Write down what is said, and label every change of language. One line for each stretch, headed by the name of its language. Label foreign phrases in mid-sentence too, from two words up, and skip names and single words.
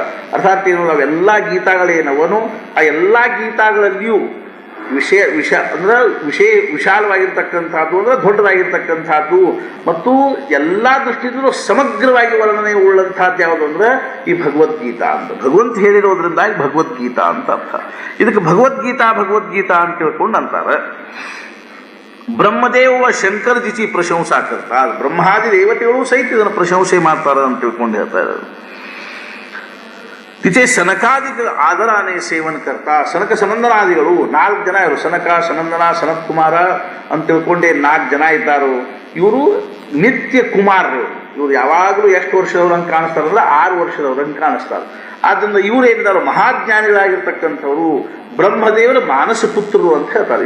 Kannada: ಅರ್ಥಾತ್ ಏನು, ಅವೆಲ್ಲ ಗೀತಾಗಳೇನವನು ಆ ಎಲ್ಲ ಗೀತಾಗಳಲ್ಲಿಯೂ ವಿಶಾಲವಾಗಿರ್ತಕ್ಕಂಥದ್ದು ಅಂದ್ರೆ ದೊಡ್ಡದಾಗಿರ್ತಕ್ಕಂಥದ್ದು ಮತ್ತು ಎಲ್ಲ ದೃಷ್ಟಿಯಿಂದಲೂ ಸಮಗ್ರವಾಗಿ ವರ್ಣನೆ ಉಳ್ಳಂಥದ್ದು ಯಾವುದು ಅಂದ್ರೆ ಈ ಭಗವದ್ಗೀತಾ ಅಂತ ಭಗವಂತ ಹೇಳಿರೋದ್ರಿಂದಾಗಿ ಭಗವದ್ಗೀತಾ ಅಂತ ಅರ್ಥ. ಇದಕ್ಕೆ ಭಗವದ್ಗೀತಾ ಅಂತ ತಿಳ್ಕೊಂಡು ಅಂತಾರೆ.
Marathi: ब्रह्मदेव शंकरजिचि प्रशंसा करत,
Kannada: ಬ್ರಹ್ಮಾದಿ ದೇವತೆಗಳು ಸಹಿತ ಇದನ್ನು ಪ್ರಶಂಸೆ ಮಾಡ್ತಾರೆ ಅಂತ ತಿಳ್ಕೊಂಡು ಹೇಳ್ತಾರೆ.
Marathi: तिचे सनकादिक आदराने सेवन करता.
Kannada: सनक सनंदनादिಗಳು 4 ಜನ ಇವರು, ಸನಕ ಸನಂದನ ಸನತ್ ಕುಮಾರ ಅಂತ ತಿಳ್ಕೊಂಡೆ 4 ಜನ ಇದ್ದಾರು. ಇವರು ನಿತ್ಯ ಕುಮಾರರು. ಇವರು ಯಾವಾಗಲೂ ಎಷ್ಟು ವರ್ಷದವ್ರಂಗೆ ಕಾಣಿಸ್ತಾರಲ್ಲ 6 ವರ್ಷದವ್ರಂಗೆ ಕಾಣಿಸ್ತಾರೆ. ಆದ್ದರಿಂದ ಇವರು ಏನಿದ್ದಾರೆ ಮಹಾಜ್ಞಾನಿಗಳಾಗಿರ್ತಕ್ಕಂಥವ್ರು, ಬ್ರಹ್ಮದೇವರ ಮಾನಸ ಪುತ್ರರು ಅಂತ ಹೇಳ್ತಾರೆ.